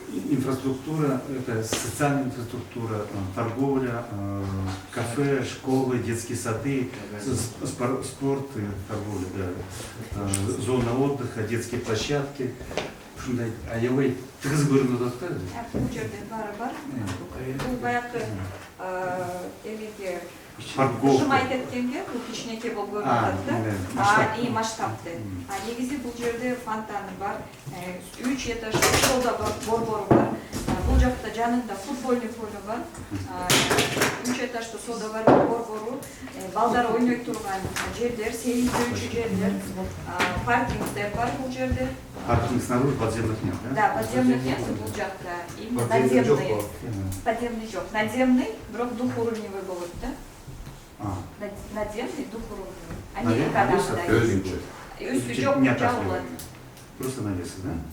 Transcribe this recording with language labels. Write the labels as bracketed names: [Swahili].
[Russian] Инфраструктура – это социальная инфраструктура, торговля, кафе, школы, детские сады, спорт, торговля, да, зона отдыха, детские площадки. [Kyrgyz] Аябай тыгыз көрүнүп атат да. бул жерде баары бар. Бул баягы эмеге жымай кеткенге бул кичинекей болуп көрүнүп атат да. И масштабты. Негизи бул жерде фонтаны бар, 3 этаждуу школа бар, борбору бар. Бул жакта жанында футбольный поле бар. 3 этаждуу сода бар, борбору, балдар ойной турган жерлер, сейилдөөчү жерлер, паркингдер бар бул жерде. [Russian] Паркинг снаружи, подземных нет, да? Да, подземных нет бул жакта. Именно надземный. Подземный жок. Надземный, бирок двухуровневый болот да. Надземный, двухуровневый. [Kyrgyz] Они кадамда. Өзүнчө. Үстү жок, жабылат. [Russian] Просто навесы, да?